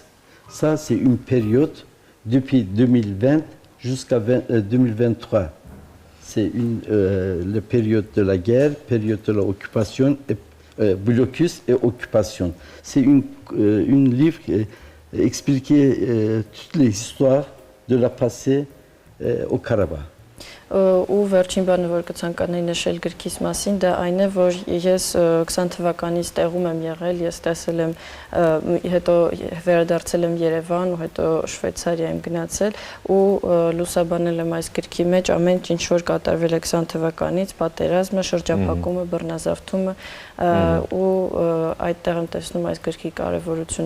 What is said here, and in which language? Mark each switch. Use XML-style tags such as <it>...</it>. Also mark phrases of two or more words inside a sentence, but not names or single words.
<fr>Ça, c'est une période depuis 2020 jusqu'à 2023. C'est la période de la guerre, période de l'occupation, blocus et occupation. C'est une livre qui explique toutes les histoires de la passée au Karabakh.</fr> <hy>Ու վերջին բանը, որ կցանկանայի նշել գրքիս մասին, դա այն է, որ ես 20 թվականից տեղում եմ եղել, ես տեսել եմ, հետո վերադարձել եմ Երևան ու հետո Շվեյցարիա եմ գնացել ու լուսաբանել եմ այս գրքի մեջ ամեն ինչ որ կատարվել է 20 թվականից, պատերազմը, շրջափակումը, բռնազավթումը ու այդտեղ եմ տեսնում այս գրքի կարևորությունը։</hy>